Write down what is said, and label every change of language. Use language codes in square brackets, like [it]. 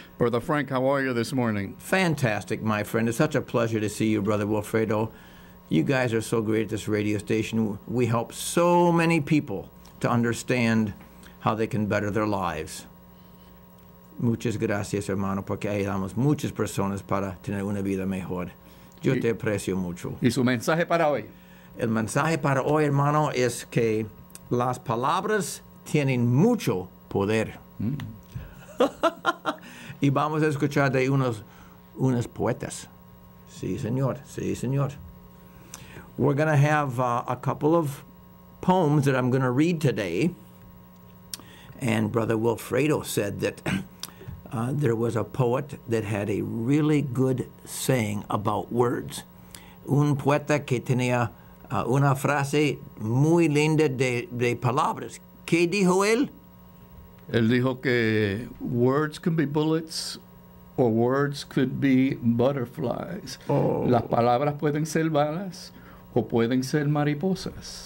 [en] Brother Frank, how are you this morning? Fantastic, my friend. It's such a pleasure to see you, Brother Wilfredo. You guys are so great at this radio station. We help so many people to understand how they can better their lives. [es] Muchas gracias, hermano, porque ayudamos muchas personas para tener una vida mejor. Yo te aprecio mucho. ¿Y su mensaje para hoy? El mensaje para hoy, hermano, es que las palabras tienen mucho poder. Y vamos a escuchar de unos poetas. Sí, señor. Sí, señor. [en] We're going to have a couple of poems that I'm going to read today. And Brother Wilfredo said that there was a poet that had a really good saying about words. [es] Un poeta que tenía una frase muy linda de palabras. ¿Qué dijo él? Él dijo que [en] words can be bullets or words could be butterflies. Oh. [es] Las palabras pueden ser balas o pueden ser mariposas.